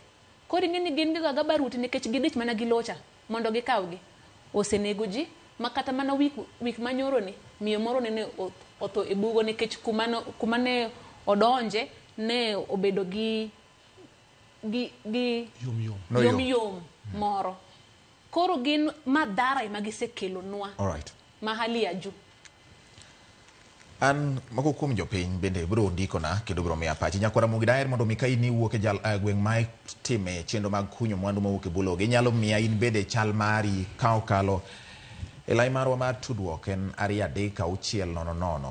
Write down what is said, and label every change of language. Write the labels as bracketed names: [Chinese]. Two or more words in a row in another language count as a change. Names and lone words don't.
[Luo (Kenya and Tanzania)] Koro ing'eni gin gigoga baruti nikech gidich mana gilocha mondo gikawgi. Osenego ji makata mana wik manyoro ni miyo moro ne otho e bugo, nikech kuma ne odonje ne obedo gi yom moro. Koro gin madhara magisekelo nwa. Alright. [Swahili] Mahali ya juu. [Luo (Kenya and Tanzania)] An mako kuom jopiny bende bro ndikona kendo bro miya pachi. Nyakwara Mugi daher mondo mika in iwuok e gweng' ma time chenro mag kunyo mwandu mawuok e bulogi. Inyalo miya in bende chal mari ka okalo e lai marwa mar tudruok en 23600.